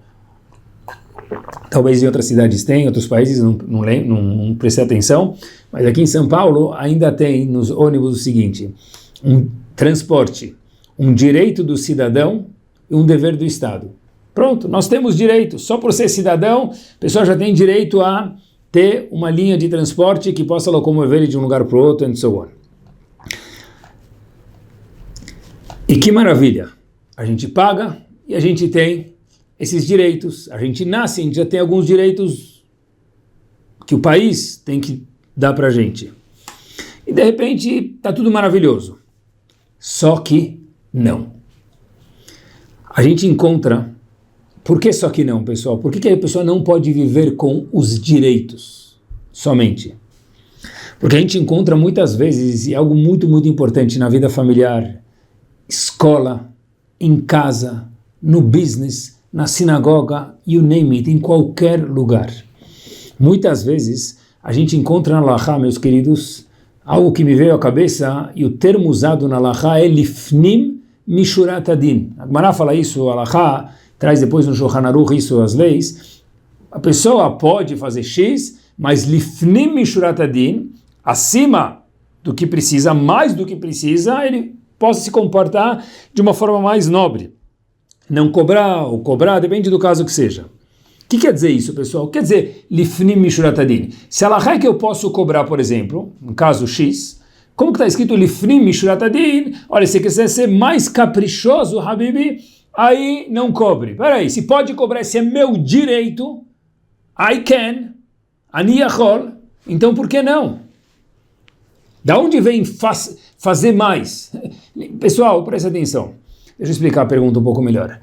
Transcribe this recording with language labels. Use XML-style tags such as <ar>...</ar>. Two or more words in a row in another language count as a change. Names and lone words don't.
<pt>Talvez em outras cidades tem, em outros países não prestei atenção, mas aqui em São Paulo ainda tem nos ônibus o seguinte: um transporte, um direito do cidadão e um dever do Estado. Pronto, nós temos direito, só por ser cidadão, a pessoa já tem direito a ter uma linha de transporte que possa locomover ele de um lugar para o outro,</pt> <en>and so on.</en> <pt>E que maravilha, a gente paga e a gente tem esses direitos, a gente nasce, a gente já tem alguns direitos que o país tem que dar para a gente. E de repente está tudo maravilhoso, só que não. A gente encontra, por que só que não, pessoal? Por que a pessoa não pode viver com os direitos somente? Porque a gente encontra muitas vezes, e algo muito, muito importante na vida familiar, escola, em casa, no business, na sinagoga,</pt> <en>you name it,</en> <pt>em qualquer lugar. Muitas vezes a gente encontra na Halachá, meus queridos, algo que me veio à cabeça, e o termo usado na Halachá é</pt> <he>לפנים משורת הדין.</he> <pt>A Gemara fala isso, a Halachá traz depois no Shulchan Aruch isso, as leis. A pessoa pode fazer X, mas</pt> <he>לפנים משורת הדין,</he> <pt>acima do que precisa, mais do que precisa, ele possa se comportar de uma forma mais nobre. Não cobrar ou cobrar, depende do caso que seja. O que quer dizer isso, pessoal? Quer dizer,</pt> <he>לפנים משורת הדין.</he> <pt>Se a halachá é que eu posso cobrar, por exemplo, no caso X, como que está escrito</pt> <he>לפנים משורת הדין?</he> <pt>Olha, se você quiser ser mais caprichoso, Habibi, aí não cobre. Peraí, se pode cobrar, se é meu direito,</pt> <en>I can,</en> <he>אני יכול,</he> <pt>então por que não? Da onde vem fazer mais? Pessoal, presta atenção. Deixa eu explicar a pergunta um pouco melhor.</pt>